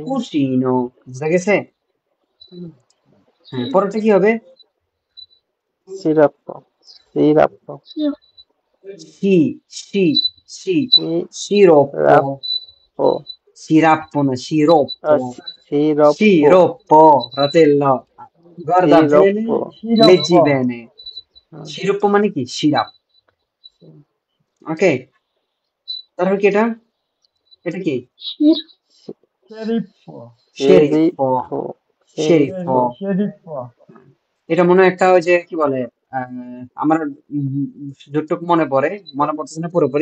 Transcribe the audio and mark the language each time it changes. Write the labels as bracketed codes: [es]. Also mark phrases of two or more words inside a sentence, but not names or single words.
[bn] কুশিনো, বুঝা গেছে? হুম, হ্যাঁ, পরেরটা কি হবে, সিরাপ্প, সিরাপ্প, সি, সি, সি, সিরাপ্প, সিরোপ্পো, সিরাপ্পো না, সিরোপ্পো, সিরপ্প, [it] Sciroppo, fratello. Guarda bene, সিরপ্প, সিরাপ leggi bene. [bn] হুম, Sciroppo মানে কি? সিরাপ। ওকে, তারপর কি এটা? এটা কি? শির, শেরিফ শেরিফো, সিরিফ, সিরিফ, শেরিফো। শেরিফ এটা মনে হয় একটা ওই যে কি বলে, আমার যতটুকু মনে পড়ে, মনে পড়তেছে না পুরোপুরি।